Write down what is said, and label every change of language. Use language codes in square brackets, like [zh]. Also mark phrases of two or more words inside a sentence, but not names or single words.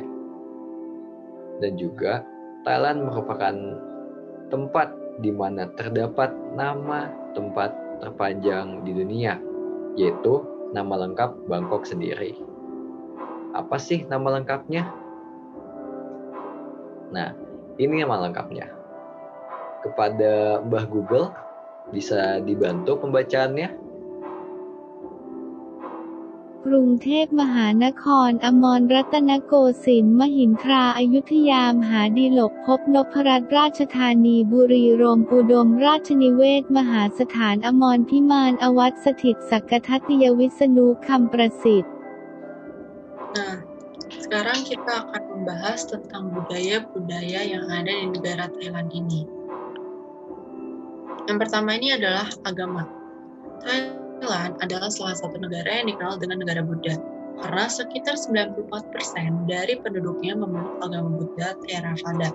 [id] Dan juga, Thailand merupakan tempat di mana terdapat nama tempat terpanjang di dunia, yaitu nama lengkap Bangkok sendiri. Apa sih nama lengkapnya? Nah, ini nama lengkapnya. Kepada Mbah Google, bisa dibantu pembacaannya? [th] กรุงเทพมหานครอมรรัตนโกสินทร์มหินทราอยุธยามหาดีลกภพนพรัตน์ราชธานีบุรีรัมย์อุดมราชนิเวศน์มหาสถานอมรพิมานอวัตสถิตสักกทัตติยวิษณุคำประสิทธิ์ [id] Nah, sekarang kita akan membahas tentang budaya-budaya yang ada di negara Thailand ini. Yang pertama ini adalah agama. Thailand adalah salah satu negara yang dikenal dengan negara Buddha, karena sekitar 94% dari penduduknya memeluk agama Buddha Theravada.